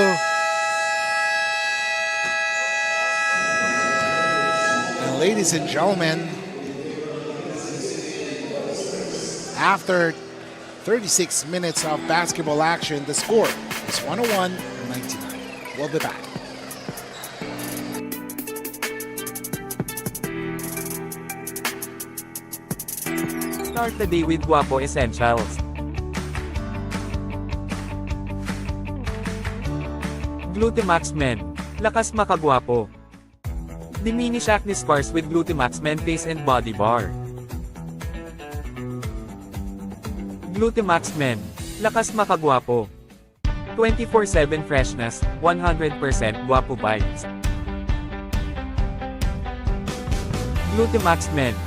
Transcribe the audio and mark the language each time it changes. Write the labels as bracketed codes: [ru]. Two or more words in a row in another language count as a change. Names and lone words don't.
[en] And ladies and gentlemen, after 36 minutes of basketball action, the score is 101-99. We'll be back. Start the day with Guapo Essentials. Glutamax Men. [tl] Lakas makagwapo. [en] Diminish acne scars with Glutamax Men Face and Body Bar. Glutamax Men. [tl] Lakas makagwapo. 24/7 freshness, 100% Guapo Bites. [en] Glutamax Men.